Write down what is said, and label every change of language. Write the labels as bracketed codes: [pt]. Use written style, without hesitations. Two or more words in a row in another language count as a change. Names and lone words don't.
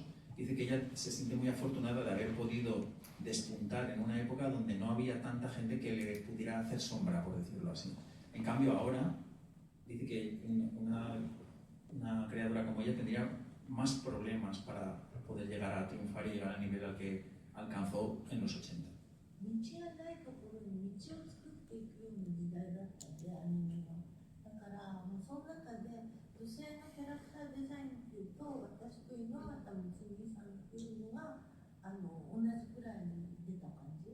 [es] Dice que ella se siente muy afortunada de haber podido despuntar en una época donde no había tanta gente que le pudiera hacer sombra, por decirlo así. En cambio ahora, dice que una creadora como ella tendría más problemas para poder llegar a triunfar y llegar al nivel al que alcanzó en los 80. [ja] 道がないところに道を作っていくような時代だったんで、アニメは。だからもうその中で女性のキャラクターデザインっていうと、私と猪俣睦美さんっていうのが同じくらいに出た感じ。